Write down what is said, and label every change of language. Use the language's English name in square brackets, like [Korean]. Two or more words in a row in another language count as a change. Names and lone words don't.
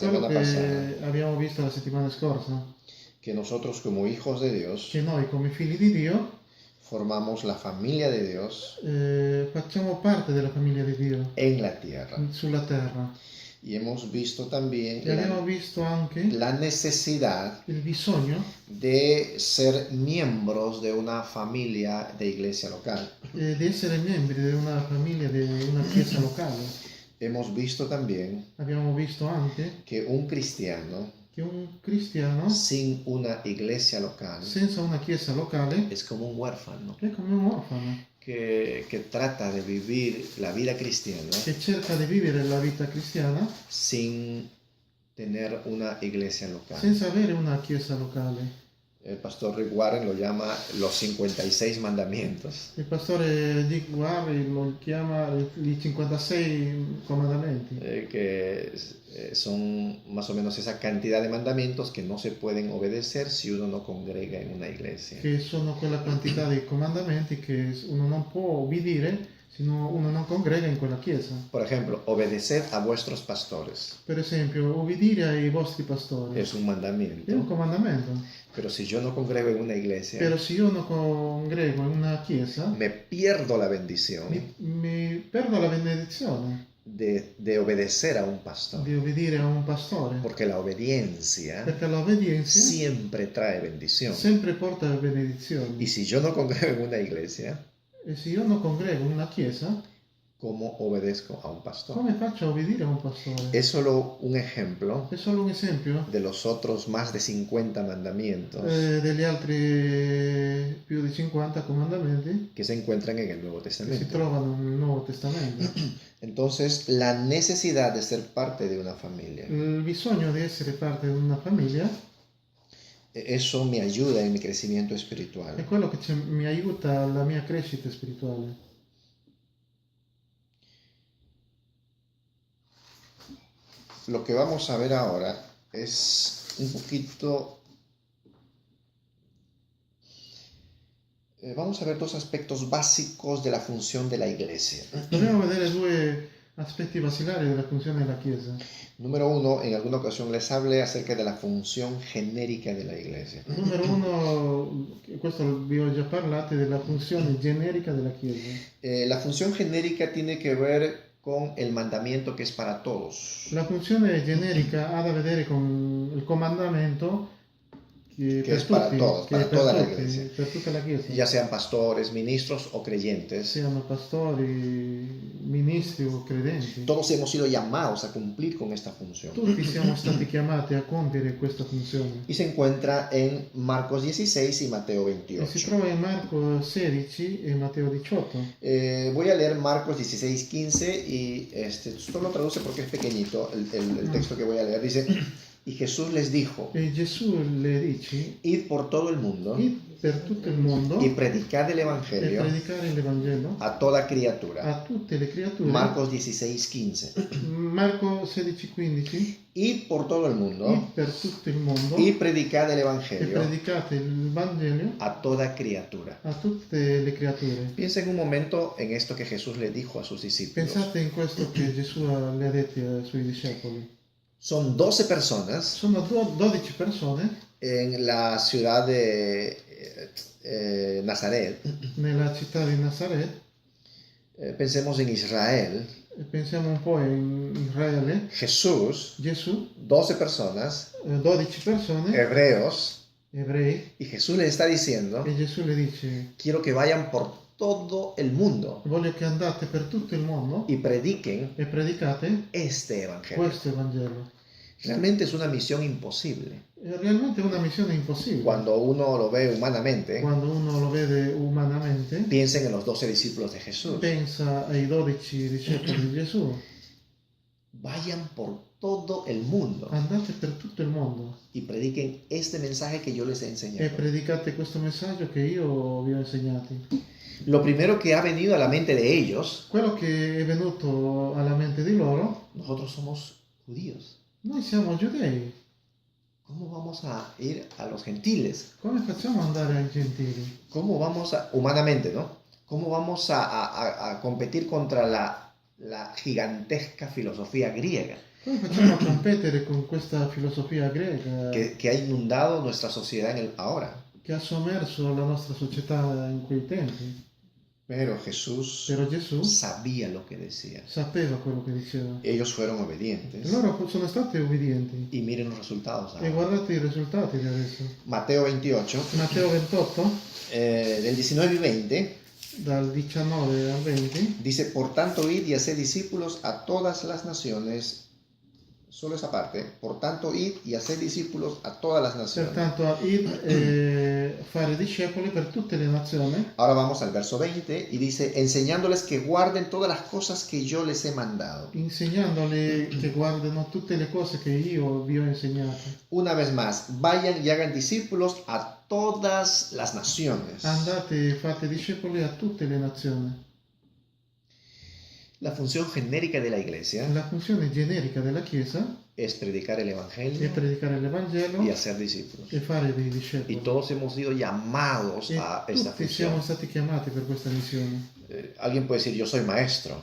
[Italian] È quello [Spanish] semana pasada, [Italian] che abbiamo visto la settimana scorsa, [Spanish] que nosotros como hijos de Dios [Italian] che noi come figli di Dio [Spanish] formamos la familia de Dios [Italian] facciamo parte della famiglia di Dio [Spanish] en la tierra. [Italian] sulla terra. [Spanish] Y hemos visto también [Italian] E abbiamo visto anche [Spanish] la necesidad [Italian] il bisogno [Spanish] de ser miembros de una familia de iglesia local. [Italian] di essere membri di una famiglia, di una chiesa locale. [Spanish] Hemos visto también [Italian] Abbiamo visto anche [Spanish] que un cristiano [Italian] che un cristiano [Spanish] sin una iglesia local [Italian] senza una chiesa locale [Spanish] es como un huérfano [Italian] è come un orfano [Spanish] que trata de vivir la vida cristiana [Italian] che cerca di vivere la vita cristiana [Spanish] sin tener una iglesia local. [Italian] senza avere una chiesa locale. [Spanish] El pastor Rick Warren lo llama los 56 mandamientos, [Italian] Il pastore Dick Warren lo chiama i 56 comandamenti, [Spanish] que son más o menos esa cantidad de mandamientos que no se pueden obedecer si uno no congrega en una iglesia. [Italian] che sono quella quantità di comandamenti che uno non può obbedire se uno non congrega in quella chiesa. [Spanish] Por ejemplo, obedeced a vuestros pastores. [Italian] Per esempio, obbedire ai vostri pastori [Spanish] Es un [Italian] è un [Spanish] mandamiento. [Italian] comandamento. [Spanish] Pero si yo no congrego en una iglesia, [Italian] Però se io non congrego in una chiesa, [Spanish] me pierdo la bendición [Italian] mi perdo la benedizione [Spanish] de obedecer a un pastor. [Italian] di obbedire a un pastore, [Spanish] Porque la obediencia [Italian] perché l'obbedienza [Spanish] siempre trae bendición. [Italian] sempre porta benedizioni. [Spanish] Y si yo no congrego en una iglesia, [Italian] E se io non congrego in una chiesa, [Spanish] ¿cómo obedezco a un pastor? [Italian] come faccio a obbedire a un pastore? [Spanish] Es solo un ejemplo [Italian] È solo un esempio [Spanish] de los otros más de 50 mandamientos [Italian] degli altri più di 50 comandamenti [Spanish] que se encuentran en el Nuevo [Italian] che si [Spanish] Testamento. [Italian] trovano nel Nuovo Testamento. [Spanish] Entonces, la necesidad de ser parte de una familia, [Italian] Il bisogno di essere parte di una famiglia [Spanish] eso me ayuda en mi crecimiento [Italian] è [Spanish] espiritual. [Italian] quello che mi aiuta alla mia crescita spirituale. [Spanish] Lo que vamos a ver ahora es un poquito... vamos a ver dos aspectos básicos de la función de la iglesia. [Italian] Dobbiamo vedere due aspetti basilari della funzione della Chiesa. [Spanish] Número uno, en alguna ocasión les hablé acerca de la función genérica de la iglesia. [Italian] Numero uno, questo vi ho già parlato, della funzione generica della Chiesa. [Spanish] La función genérica tiene que ver con el mandamiento que es para todos. [Italian] La funzione generica ha da vedere con il comandamento che [Spanish] es para todos, [Italian] che [Spanish] para [Italian] è per [Spanish] toda la [Italian] tutti, [Spanish] iglesia. [Italian] per tutta la Chiesa. [Spanish] Ya sean pastores, ministros o creyentes. [Italian] Siano pastori, ministri o credenti. [Spanish] Todos hemos sido llamados a cumplir con esta función. [Italian] Tutti siamo stati chiamati a compiere questa funzione. [Spanish] Y se encuentra en Marcos 16 y Mateo [Italian] E si [Spanish] 28. [Italian] trova in Marco 16 e Matteo 18. [Spanish] Voy a leer Marcos 16, 15 y esto lo traduce porque es pequeñito el texto que voy a leer. Dice, y Jesús les dijo, [Italian] E Gesù le dice: [Spanish] id por todo el mundo [Italian] id per tutto il mondo [Spanish] y predicad el [Italian] e [Spanish] Evangelio [Italian] predicare l'Evangelo [Spanish] a toda criatura. [Italian] a tutte le creature. [Spanish] Marcos 16, 15. [Italian] Marco 16:15. [Spanish] Id por todo el mundo [Italian] Id per tutto il mondo [Spanish] y predicad el [Italian] e [Spanish] Evangelio [Italian] predicate il Vangelo [Spanish] a toda criatura. [Italian] a tutte le creature. [Spanish] Piensen un momento en esto que Jesús le dijo a sus discípulos. [Italian] Pensate in questo che Gesù le ha detto ai suoi discepoli. [Spanish] Son 12 personas [Italian] Sono 12 persone [Spanish] en la ciudad de Nazaret. [Italian] nella città di Nazaret. [Spanish] Pensemos en Israel. [Italian] E pensiamo un po' in Israele. [Spanish] Jesús, [Italian] Gesù, [Spanish] 12 personas, [Italian] 12 persone, [Spanish] hebreos, [Italian] ebrei, [Spanish] y Jesús les está diciendo, [Italian] e Gesù le dice: [Spanish] quiero que vayan por todo el mundo [Italian] voglio che andate per tutto il mondo [Spanish] y prediquen [Italian] e predicate [Spanish] este Evangelio. [Italian] questo Evangelo. [Spanish] Realmente es una misión imposible. [Italian] È realmente una missione impossibile. [Spanish] Cuando uno lo ve humanamente, [Italian] Quando uno lo vede umanamente, [Spanish] piensen en los 12 discípulos de Jesús. [Italian] pensa ai 12 discepoli di Gesù. [Spanish] Vayan por todo el mundo [Italian] Andate per tutto il mondo [Spanish] y prediquen este mensaje que yo les he [Italian] e [Spanish] enseñado. [Italian] predicate questo messaggio che io vi ho insegnato. [Spanish] Lo primero que ha venido a la mente de ellos, [Italian] Quello che è venuto alla mente di loro: [Spanish] nosotros somos judíos. [Italian] noi siamo giudei, [Spanish] ¿Cómo vamos a ir a los gentiles? [Italian] come facciamo ad andare ai gentili? [Spanish] ¿Cómo vamos a, humanamente, ¿no? ¿Cómo vamos a competir contra la gigantesca filosofía griega [Italian] Come facciamo a competere con questa filosofia greca [Spanish] que ha inundado nuestra sociedad ahora? [Italian] che ha sommerso la nostra società in quei tempi? [Spanish] Pero Jesús [Italian] Però Gesù [Spanish] sabía lo que decía. [Italian] sapeva quello che diceva. [Spanish] Ellos fueron obedientes. [Italian] Loro sono stati obbedienti. [Spanish] Y miren los resultados [Italian] E [Spanish] ahora. [Italian] guardate i risultati di adesso. [Spanish] Mateo 28, [Italian] Matteo 28, [Spanish] del 19 y 20, [Italian] dal 19 al 20, [Spanish] dice, por tanto, id y haced discípulos a todas las naciones. Solo esa parte. Por tanto, id y haced discípulos a todas las naciones. [Italian] pertanto id e fare discepoli per tutte le nazioni. [Spanish] Ahora vamos al verso 20 y dice, enseñándoles que guarden todas las cosas que yo les he mandado. [Italian] Insegnandoli che guardano tutte le cose che io vi ho insegnato. [Spanish] Una vez más, vayan y hagan discípulos a todas las naciones. [Italian] andate e fate discepoli a tutte le nazioni. [Spanish] La función genérica de la iglesia [Italian] La funzione generica della Chiesa [Spanish] es predicar el [Italian] è [Spanish] Evangelio [Italian] predicare l'Evangelo [Spanish] y hacer discípulos. [Italian] e fare dei [Spanish] Y [Italian] discepoli. [Spanish] todos hemos sido llamados [Italian] E [Spanish] a esta [Italian] tutti siamo [Spanish] función. [Italian] stati chiamati per questa missione. [Spanish] Alguien puede decir, yo soy maestro.